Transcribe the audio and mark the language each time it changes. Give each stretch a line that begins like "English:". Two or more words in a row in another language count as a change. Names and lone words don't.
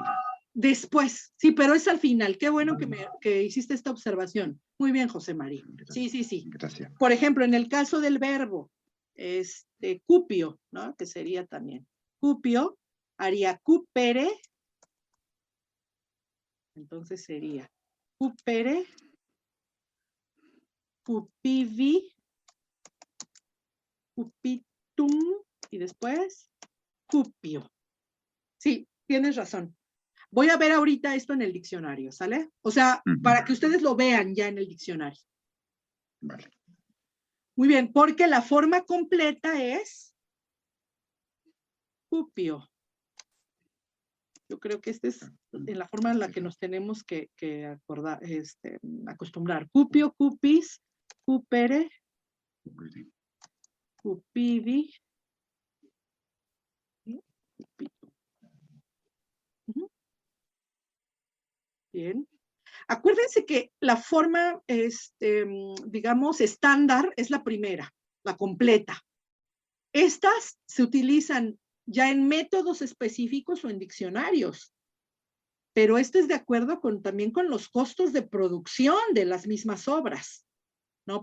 Spanish: Después, sí, pero es al final. Qué bueno que hiciste esta observación. Muy bien, José María. Sí. Gracias. Por ejemplo, en el caso del verbo, cupio, ¿no? Que sería también. Cupio, haría cupere. Entonces sería
Latin: cupere, cupivi, cupitum,
Spanish: y después cupio. Sí, tienes razón. Voy a ver ahorita esto en el diccionario, ¿sale? O sea, para que ustedes lo vean ya en el diccionario. Vale. Muy bien, porque la forma completa es cupio. Yo creo que esta es en la forma en la que nos tenemos que acordar, acostumbrar.
Latin: Cupio, cupis, cupere, cupivi, cupito.
Spanish: Bien. Acuérdense que la forma, digamos, estándar es la primera, la completa. Estas se utilizan ya en métodos específicos o en diccionarios, pero esto es de acuerdo también con los costos de producción de las mismas obras, ¿no?